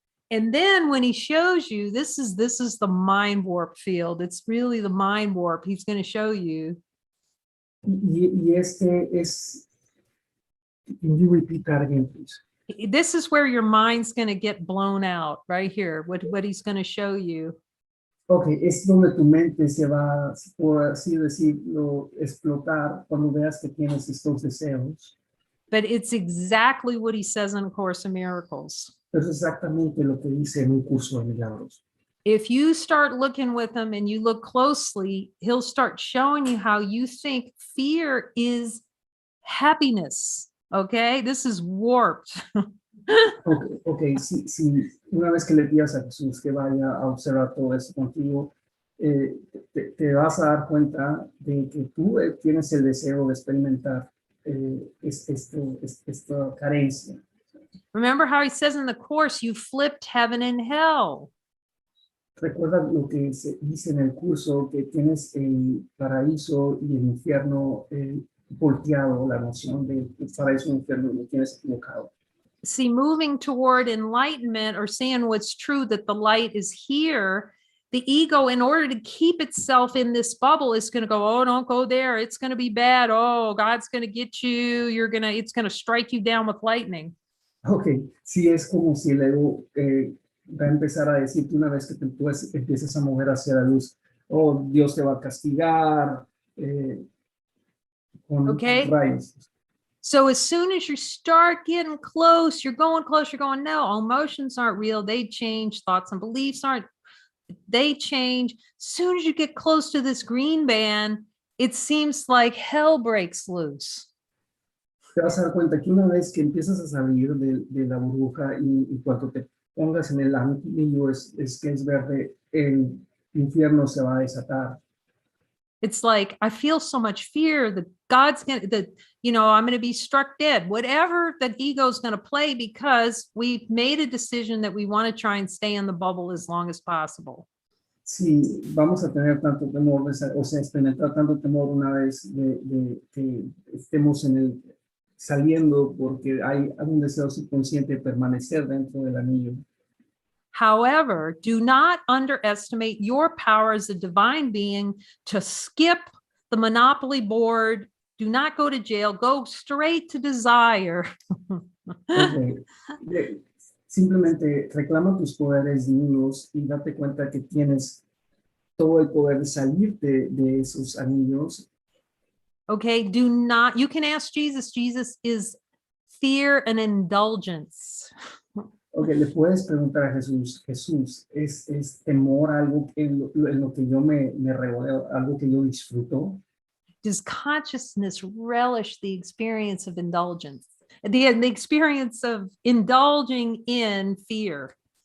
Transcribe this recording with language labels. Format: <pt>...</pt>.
<en>And then when he shows you, this is the mind warp field. It's really the mind warp. He's going to show you.</en> <es>Y este es,</es> <en>can you repeat that again, please? This is where your mind's going to get blown out right here. What he's going to show you.</en> <es>Okay, es donde tu mente se va, por así decirlo, explotar cuando veas que tienes estos deseos.</es> <en>But it's exactly what he says in A Course in Miracles.</en> <es>Es exactamente lo que dice en un curso de milagros.</es> <en>If you start looking with him and you look closely, he'll start showing you how you think fear is happiness. Okay, this is warped.</en> <es>Okay, si una vez que le pidas a Jesús que vaya a observar todo esto contigo, te vas a dar cuenta de que tú tienes el deseo de experimentar esta carencia.</es> <en>Remember how he says in the Course, you flipped heaven and hell.</en> <es>Recuerda lo que se dice en el curso, que tienes el paraíso y el infierno volteado, la noción de paraíso y infierno lo tienes equivocado.</es> <en>See, moving toward enlightenment or seeing what's true, that the light is here, the ego, in order to keep itself in this bubble, is going to go, oh, don't go there. It's going to be bad. Oh, God's going to get you. It's going to strike you down with lightning.</en> <es>Okay, sí, es como si el ego va a empezar a decirte una vez que tú empiezas a mover hacia la luz, oh, Dios te va a castigar con Okay. rayos.</es> <en>So as soon as you start getting close, you're going, no, emotions aren't real. They change. Thoughts and beliefs they change. As soon as you get close to this green band, it seems like hell breaks loose.</en> <es>Te vas a dar cuenta que una vez que empiezas a salir de la burbuja y cuando te pongas en el anillo es que es verde, el infierno se va a desatar.</es> <en>It's like, I feel so much fear that God's going to, I'm going to be struck dead, whatever that ego is going to play, because we've made a decision that we want to try and stay in the bubble as long as possible.</en> <es>Sí, vamos a tener tanto temor, o sea, experimentar tanto temor una vez de que estemos saliendo porque hay un deseo subconsciente de permanecer dentro del anillo.</es> <en>However, do not underestimate your power as a divine being to skip the monopoly board. Do not go to jail. Go straight to desire. Okay.</en> <es>Simplemente reclama tus poderes divinos y date cuenta que tienes todo el poder de salir de esos anillos.</es> <en>Okay, you can ask Jesus. Jesus, is fear an indulgence?</en> <es>Okay, le puedes preguntar a Jesús, ¿es temor algo en lo que yo me regodeo, algo que yo disfruto?</es> <en>Does consciousness relish the experience of indulgence? The experience of indulging in fear?</en>